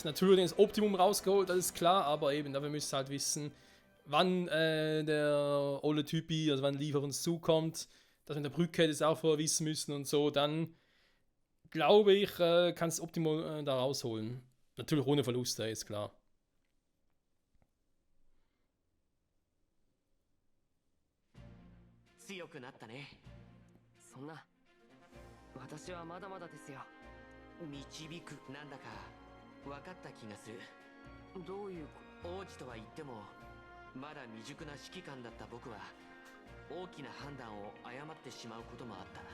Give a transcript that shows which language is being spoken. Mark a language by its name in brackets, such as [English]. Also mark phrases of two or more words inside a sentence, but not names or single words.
[German] Natürlich das Optimum rausgeholt, das ist klar, aber eben, dafür müsst ihr halt wissen, wann der olle Typi, also wann Leaf auf uns zukommt, dass wir in der Brücke das auch vorher wissen müssen und so, dann glaube ich, kann es Optimum da rausholen. Natürlich ohne Verluste, ist klar. [Japanese] 強くなったね。そんな、私はまだまだですよ。導くなんだか分かった気がする。どういう王子とは言ってもまだ未熟な指揮官だった僕は大きな判断を誤ってしまうこともあった。